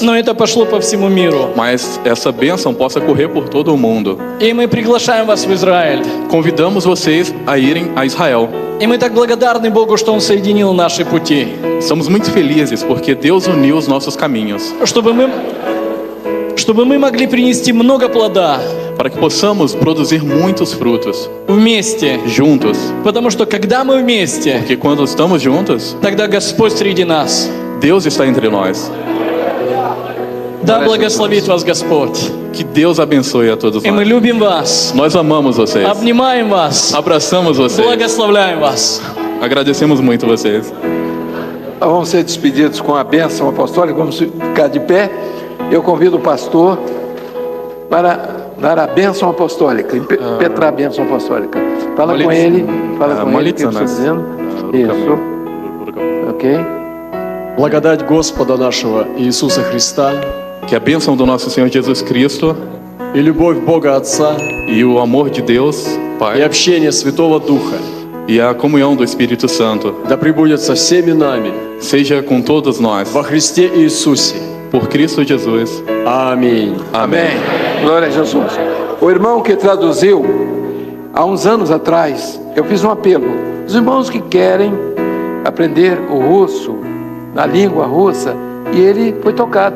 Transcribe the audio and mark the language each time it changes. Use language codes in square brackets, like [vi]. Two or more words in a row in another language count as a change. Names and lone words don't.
[ru] но это пошло по всему миру. [pt] mas essa bênção possa correr por todo o mundo. [ru] И мы приглашаем вас в Израиль. [pt] Convidamos vocês a irem a Israel. [ru] И мы так благодарны Богу, что Он соединил наши пути. [pt] Estamos muito felizes porque Deus uniu os nossos caminhos [ru] Чтобы мы могли принести много плода [pt] para que possamos produzir muitos frutos [ru] вместе. [pt] juntos. [ru] Потому что когда мы вместе, [pt] Porque quando estamos juntos, [ru] тогда Господь среди нас. [pt] Deus está entre nós. [ru] Да благословит вас Господь. [pt] Que Deus abençoe a todos [ru] И мы [pt] nós. [ru] любим вас, [pt] Nós amamos vocês. [ru] обнимаем вас, [pt] Abraçamos vocês. [ru] благословляем вас. [pt] Agradecemos muito vocês. Nós vamos ser despedidos com a bênção apostólica, vamos ficar de pé. Eu convido o pastor para dar a bênção apostólica, impetrar a bênção apostólica. Fala com ele, o que eu estou dizendo. Isso, ok? [ru] Благодать Господа нашего Иисуса Христа [pt] Que a bênção do nosso Senhor Jesus Cristo [ru] и любовь Бога Отца [pt] e o amor de Deus, [ru] и [pt] Pai, [ru] общение Святого Духа [pt] e a comunhão do Espírito Santo [ru] да пребудет со всеми нами [pt] seja com todos nós, [ru] во Христе Иисусе. [pt] por Cristo Jesus. [ru] Аминь. [pt] Amém. Glória a Jesus. O irmão que traduziu, há uns anos atrás, eu fiz um apelo. Os irmãos que querem aprender o russo, na língua russa, e ele foi tocado.